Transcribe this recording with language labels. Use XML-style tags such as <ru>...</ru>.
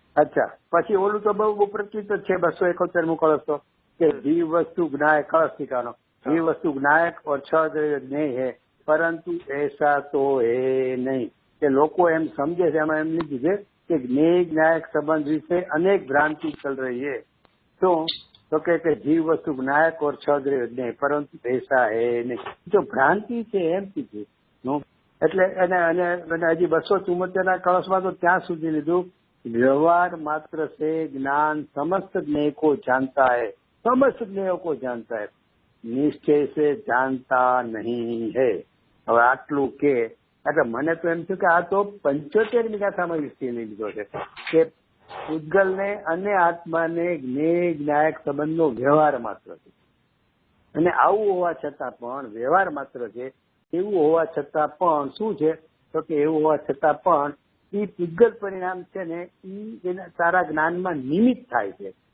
<gu>અચ્છા, પછી ઓલું તો બહુ પ્રચલિત જ છે 271મું કળશ તો કે જીવ વસ્તુ જ્ઞાયક કળશ ઠીકાનો, જીવ વસ્તુ જ્ઞાયક और 6 દ્રવ્ય જ્ઞેય है પરંતુ</gu> <hi>ऐसा तो है नहीं.</hi> <gu>કે લોકો એમ સમજે છે, એમાં એમ લીધું છે કે જ્ઞેય જ્ઞાયક સંબંધ વિશે અનેક ભ્રાંતિ</gu> <hi>ચલ રહી है.</hi> <gu>તો કે જીવ વસ્તુ જ્ઞાયક और 6 દ્રવ્ય જ્ઞેય પરંતુ</gu> <hi>ऐसा है नहीं.</hi> <gu>જો ભ્રાંતિ છે એમ કીધું. એટલે અને હજી 274ના કળશમાં તો ત્યાં સુધી લીધું</gu> <hi>व्यवहार मात्र से ज्ञान समस्त ज्ञेय को जानता है, समस्त ज्ञेयों को जानता है, निश्चय से जानता नहीं है.</hi> <gu>હવે આટલું કે એટલે મને તો એમ થયું કે આ તો 75મી ગાથામાં વિષય લીધો છે કે પૂતગલને અને આત્માને જ્ઞાયક સંબંધનો વ્યવહાર માત્ર છે, અને આવું હોવા છતાં પણ વ્યવહાર માત્ર છે. એવું હોવા છતાં પણ શું છે તો કે એવું હોવા છતાં પણ એ પૂતગલ પરિણામ છે ને એ એના સારા જ્ઞાનમાં નિમિત્ત થાય છે.</gu>